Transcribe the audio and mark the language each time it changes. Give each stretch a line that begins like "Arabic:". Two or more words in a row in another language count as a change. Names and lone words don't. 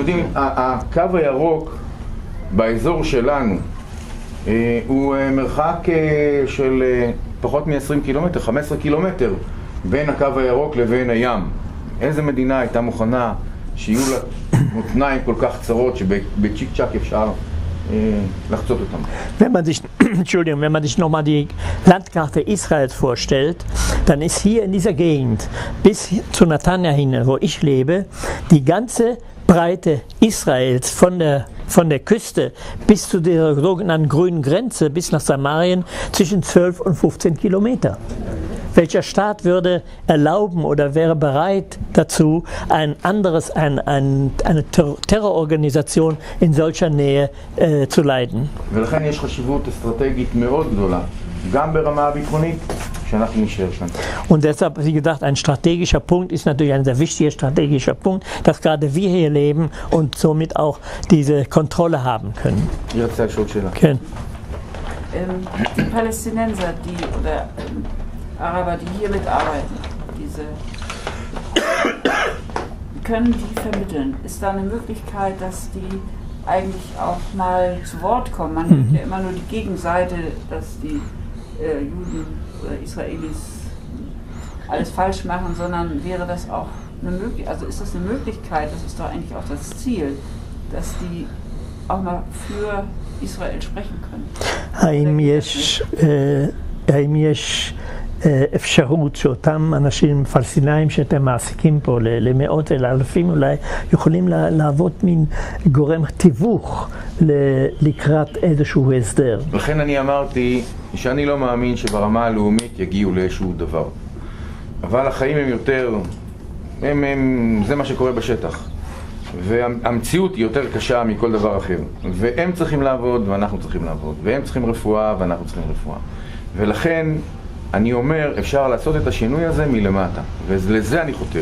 Hebrew: אתם יודעים, הקו הירוק באזור שלנו הוא מרחק של פחות מ-20 קילומטר, 15 קילומטר בין הקו הירוק לבין הים. איזה מדינה הייתה מוכנה שיהיו לה מותניים כל כך צרות שבצ'יק צ'ק אפשר לחצות אותם?
German: Wenn man sich nochmal die Landkarte Israels vorstellt, dann ist hier in dieser Gegend bis zu Netanya hin, wo ich lebe, die ganze Breite Israels von der Küste bis zu der sogenannten grünen Grenze, bis nach Samarien, zwischen 12 und 15 Kilometer. Welcher Staat würde erlauben oder wäre bereit dazu, eine Terrororganisation in solcher Nähe zu leiten?
Hebrew: ולכן יש חשיבות אסטרטגית מאוד גדולה, גם ברמה הביטחונית, שאנחנו נשאר שם.
German: Und deshalb, wie gesagt, ein strategischer Punkt ist natürlich ein sehr wichtiger strategischer Punkt, dass gerade wir hier leben und somit auch diese Kontrolle haben können.
Hebrew: היא רצתה לשאול שאלה. כן.
German: Die Palästinenser, oder Araber, die hier mitarbeiten, können die vermitteln? Ist da eine Möglichkeit, dass die eigentlich auch mal zu Wort kommen? Man hört ja immer nur die Gegenseite, dass die Juden oder Israelis alles falsch machen, sondern wäre das auch eine Möglichkeit, also ist das eine Möglichkeit, das ist doch eigentlich auch das Ziel, dass die auch mal für Israel sprechen können?
Hebrew: האם יש אפשרות שאותם אנשים פלסטינאים שאתם מעסיקים פה למאות ולאלפים אולי יכולים להוות מין גורם תיווך לקראת איזשהו הסדר? לכן אני אמרתי שאני לא מאמין שברמה הלאומית יגיעו לאיזשהו דבר, אבל החיים הם יותר, זה מה שקורה בשטח, והמציאות היא יותר קשה מכל דבר אחר, והם צריכים לעבוד ואנחנו צריכים לעבוד, והם צריכים רפואה ואנחנו צריכים רפואה, ולכן אני אומר, אפשר לעשות את השינוי הזה מלמטה, ולזה אני חותר.